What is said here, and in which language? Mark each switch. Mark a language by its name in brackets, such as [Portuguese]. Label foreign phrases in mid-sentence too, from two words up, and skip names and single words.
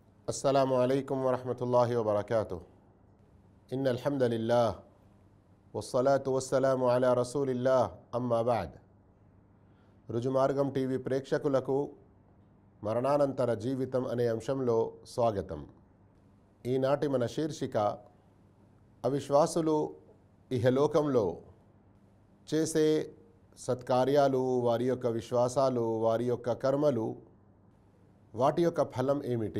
[Arabic] السلام عليكم ورحمة الله وبركاته. إن الحمد لله والصلاة والسلام على رسول الله أما بعد. [Telugu] రుజుమార్గం టీవీ ప్రేక్షకులకు మరణానంతర జీవితం అనే అంశంలో స్వాగతం. ఈనాటి మన శీర్షిక అవిశ్వాసులు ఇహలోకంలో చేసే సత్కార్యాలు, వారి యొక్క విశ్వాసాలు, వారి యొక్క కర్మలు, వాటి యొక్క ఫలం ఏమిటి?